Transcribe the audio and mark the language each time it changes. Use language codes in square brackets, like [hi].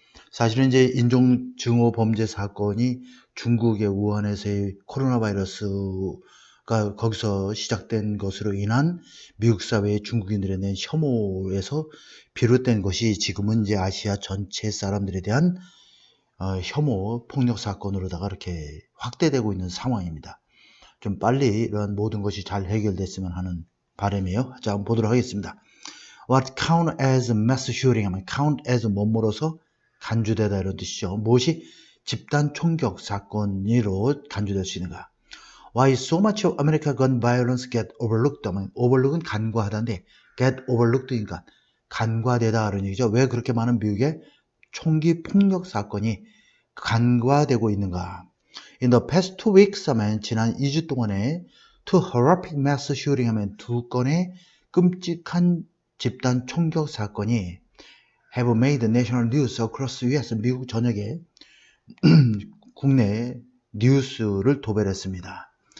[ko] 사실은 이제 인종 증오 범죄 사건이 중국의 우한에서의 코로나 바이러스가 거기서 시작된 것으로 인한 미국 사회의 중국인들에 대한 혐오에서 비롯된 것이 지금은 이제 아시아 전체 사람들에 대한 혐오 폭력 사건으로다가 이렇게 확대되고 있는 상황입니다. 좀 빨리 이런 모든 것이 잘 해결됐으면 하는 바람이에요. 자, 한번 보도록 하겠습니다. [en] What count as mass shooting [ko] 하면 [en] count as [ko] 뭐뭐로서 간주되다 이런 뜻이죠. 무엇이 집단 총격 사건으로 간주될 수 있는가? [en] Why so much of America gun violence get overlooked? [ko] 하면 overlook은 간과하다인데 [en] get overlooked [ko] 니까 간과되다 이런 얘기죠. 왜 그렇게 많은 미국의 총기 폭력 사건이 간과되고 있는가? [en] In the past 2 weeks [ko] 하면 지난 2주 동안에 [en] two horrific mass shooting [ko] 하면 2건의 끔찍한 집단 총격 사건이 [en] have made national news across the US, [ko] 미국 전역에 국내 뉴스를 도배했습니다.